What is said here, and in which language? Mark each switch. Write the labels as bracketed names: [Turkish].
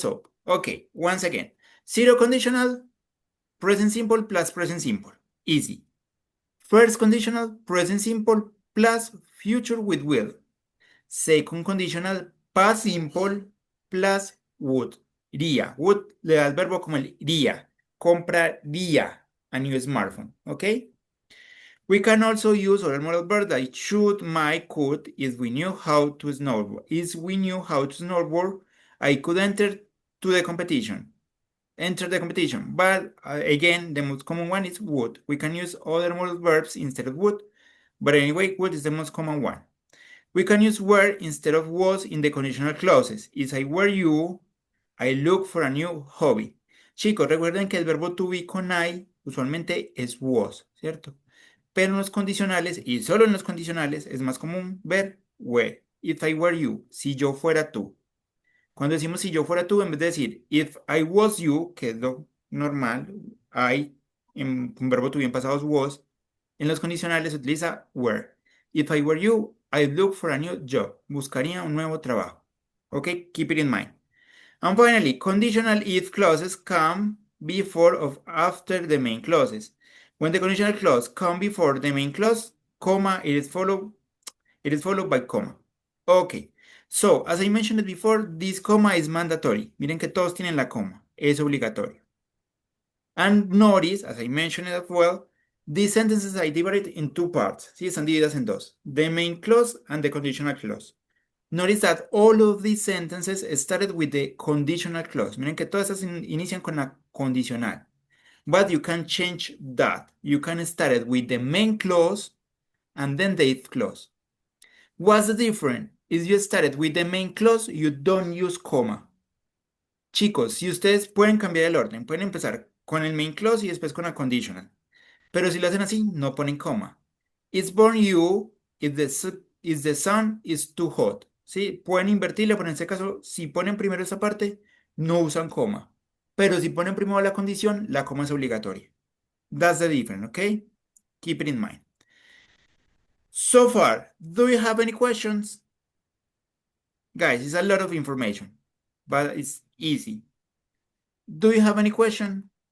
[English] So, okay, once again, zero conditional, present simple plus present simple. Easy. First conditional, present simple plus future with will. Second conditional, past simple plus would. [Spanish] Iría. Would le da el verbo como el iría. Compraría [English] a new smartphone. ¿Ok? We can also use other modal verbs like should, might, could if we knew how to snowboard. If we knew how to snowboard, I could enter to the competition. Enter the competition. But again, the most common one is would. We can use other modal verbs instead of would. But anyway, would is the most common one. We can use were instead of was in the conditional clauses. If I were you, I look for a new hobby. [Spanish] Chicos, recuerden que el verbo to be con I usualmente es was, ¿cierto? Pero en los condicionales, y solo en los condicionales, es más común ver were. [English] If I were you, [Spanish] si yo fuera tú. Cuando decimos si yo fuera tú, en vez de decir [English] if I was you, [Spanish] que es lo normal, I, en un verbo to be en pasado es was, en los condicionales se utiliza were. [English] If I were you, I'd look for a new job. [Spanish] Buscaría un nuevo trabajo. [English] Okay, keep it in mind. And finally, conditional if clauses come before or after the main clauses. When the conditional clause come before the main clause, comma, it is followed by comma. Okay. So, as I mentioned before, this comma is mandatory. [Spanish] Miren que todos tienen la coma. Es obligatorio. [English] And notice, as I mentioned as well, these sentences are divided in two parts. [Spanish] ¿Sí? Están divididas en dos. [English] The main clause and the conditional clause. Notice that all of these sentences started with the conditional clause. [Spanish] Miren que todas estas inician con la condicional. [English] But you can change that. You can start it with the main clause and then the if clause. What's the difference? If you started with the main clause, you don't use comma. [Spanish] Chicos, si ustedes pueden cambiar el orden, pueden empezar con el main clause y después con la conditional. Pero si lo hacen así, no ponen coma. [English] It's born you if the sun is too hot. [Spanish] ¿Sí? Pueden invertirlo, pero en este caso, si ponen primero esta parte, no usan coma. Pero si ponen primero la coma es obligatoria. [English] That's the difference, okay? Keep it in mind. So far, do you have any questions? Guys, it's a lot of information, but it's easy. Do you have any question?